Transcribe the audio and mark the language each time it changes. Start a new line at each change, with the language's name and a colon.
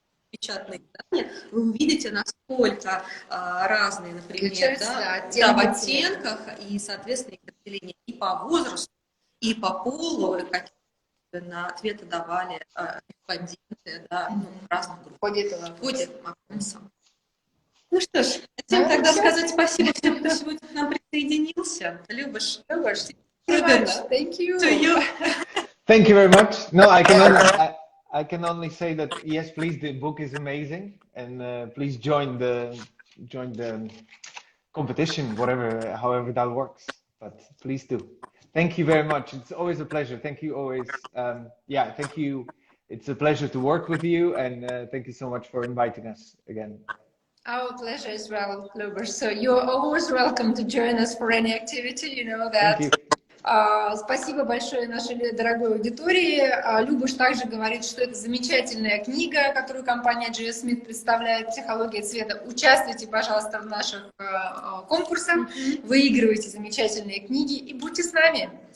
Russian: печатные издания, вы увидите, насколько разные, например, в оттенках, и, соответственно, их разделение и по возрасту, и по полу, и какие ответы давали респонденты, разных групп. В ходе опроса. Ну что ж, хотим тогда сказать спасибо всем, кто сегодня к нам присоединился. Любаш.
English: Thank you. To you. Thank you very much. No, I can only say that yes, please. The book is amazing, and please join the competition, however that works. But please do. Thank you very much. It's always a pleasure. Thank you always. Thank you. It's a pleasure to work with you, and thank you so much for inviting us again. Our pleasure as well, Luber. So you're always welcome to join us for any activity. You know that. Thank you.
Russian: Спасибо большое нашей дорогой аудитории. Любуш также говорит, что это замечательная книга, которую компания G.F Smith представляет, «Технология цвета». Участвуйте, пожалуйста, в наших конкурсах, выигрывайте замечательные книги и будьте с нами.